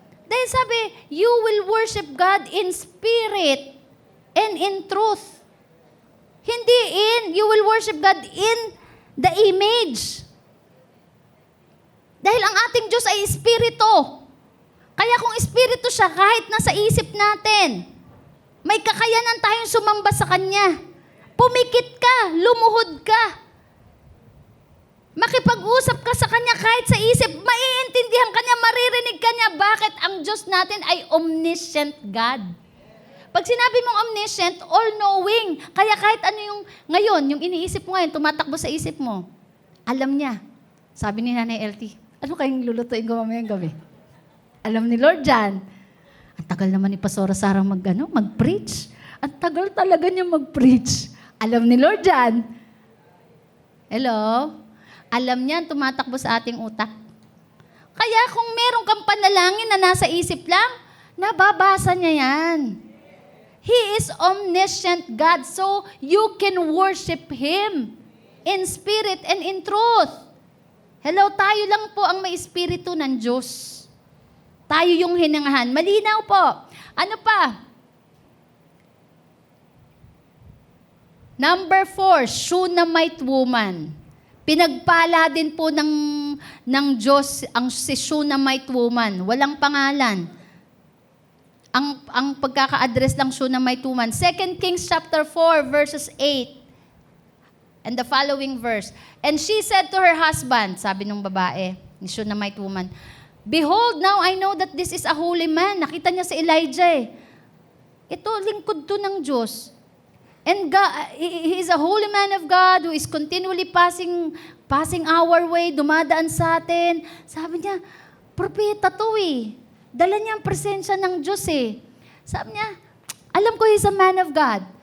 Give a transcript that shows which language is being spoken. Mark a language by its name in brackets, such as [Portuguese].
[English] Dahil sabi, you will worship God in spirit and in truth. Hindi you will worship God in the image. [Filipino] Dahil ang ating Diyos ay espiritu. Kaya kung espiritu siya, kahit nasa isip natin, may kakayanan tayong sumamba sa Kanya. Pumikit ka, lumuhod ka. Makipag-usap ka sa Kanya kahit sa isip, maiintindihan ka niya, maririnig ka niya. Bakit ang Diyos natin ay omniscient God? Pag sinabi mong omniscient, all-knowing. Kaya kahit yung iniisip mo ngayon, tumatakbo sa isip mo, alam niya. Sabi ni Nanay LT, ano kayong lulutuin ko mamayang gabi? Alam ni Lord dyan. Ang tagal naman ni Pastora Sarah mag-preach. Ang tagal talaga niya mag-preach. Alam ni Lord dyan. Hello? Alam niya, tumatakbo sa ating utak. Kaya kung meron kang panalangin na nasa isip lang, nababasa niya yan. [English] He is omniscient God, so you can worship Him in spirit and in truth. [Filipino] Hello, tayo lang po ang may espiritu ng Diyos. Tayo yung hinangahan. Malinaw po. Ano pa? Number 4, Shunammite woman. Pinagpala din po ng Diyos si Shunammite woman. Walang pangalan. Ang pagkaka-address ng Shunammite woman. [English] 2 Kings chapter 4, verses 8. And the following verse. And she said to her husband, sabi ng babae, ni Shunammite woman, behold, now I know that this is a holy man. Nakita niya si Elijah eh. Ito, lingkod to ng Diyos. And God, He is a holy man of God who is continually passing our way, dumadaan sa atin. [Filipino] Sabi niya, propeta to eh. Dala niya ang presensya ng Diyos eh. Sabi niya, alam ko he's a man of God.